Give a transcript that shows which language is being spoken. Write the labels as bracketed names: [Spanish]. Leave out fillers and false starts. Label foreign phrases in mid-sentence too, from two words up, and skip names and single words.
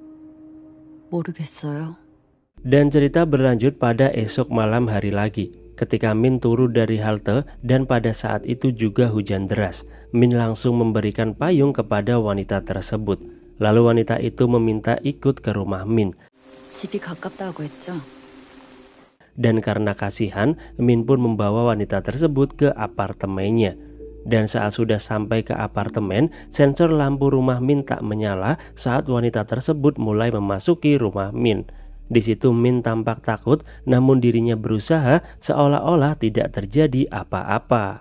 [Korean] 모르겠어요. [Indonesian] Dan cerita berlanjut pada esok malam hari lagi. Ketika Min turun dari halte dan pada saat itu juga hujan deras, Min langsung memberikan payung kepada wanita tersebut. Lalu wanita itu meminta ikut ke rumah Min. [Korean] 집이 가깝다고 했죠? [Indonesian] Dan karena kasihan, Min pun membawa wanita tersebut ke apartemennya. Dan saat sudah sampai ke apartemen, sensor lampu rumah Min tak menyala saat wanita tersebut mulai memasuki rumah Min. Di situ Min tampak takut, namun dirinya berusaha seolah-olah tidak terjadi apa-apa.